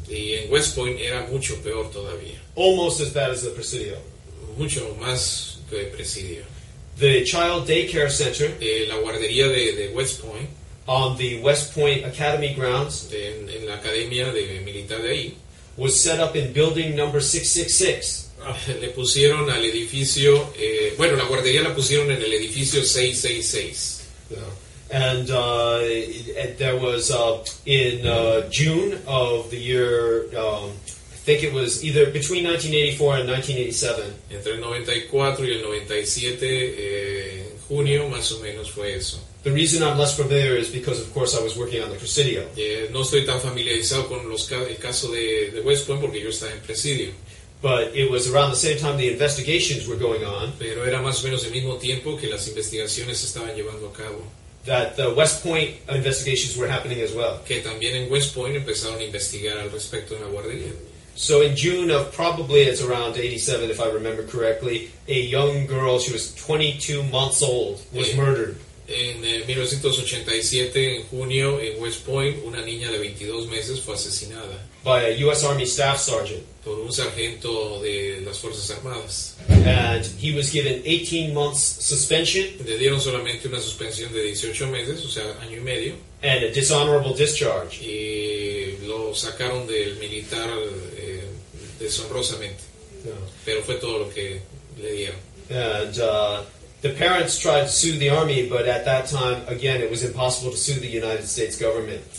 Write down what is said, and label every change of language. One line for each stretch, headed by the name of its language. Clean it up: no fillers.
Spanish: y en West Point era mucho peor todavía,
English: almost as bad as the Presidio.
Spanish: mucho más que Presidio.
English: The Child Daycare Center
Spanish: La guardería de West Point,
English: on the West Point Academy grounds
Spanish: en la academia militar de ahí,
English: was set up in building number 666.
Spanish: le pusieron al edificio, la guardería la pusieron en el edificio 666.
English: And there was in June of the year, I think it was either between 1984 and 1987.
Spanish: Entre el 94 y el 97, en junio más o menos fue eso.
English: The reason I'm less familiar is because, of course, I was working on the Presidio.
Spanish: No estoy tan familiarizado con el caso de West Point porque yo estaba en Presidio.
English: But it was around the same time the investigations were going on
Spanish: Pero era más o menos el mismo tiempo que las investigaciones se estaban llevando a cabo.
English: that the West Point investigations were happening as well.
Spanish: Que también en West Point empezaron a investigar al respecto de la guardería.
English: So in June of probably it's around 87, if I remember correctly, a young girl, she was 22 months old, was murdered.
Spanish: En 1987, en junio, en West Point, una niña de 22 meses fue asesinada
English: By a U.S. Army staff sergeant.
Spanish: por un sargento de las Fuerzas Armadas.
English: And he was given 18 months suspension
Spanish: Le dieron solamente una suspensión de 18 meses, o sea, año y medio,
English: and a dishonorable discharge.
Spanish: y lo sacaron del militar deshonrosamente. Pero fue todo lo que le dieron.
English: And the parents tried to sue the Army, but at that time, again, it was impossible to sue the United States government.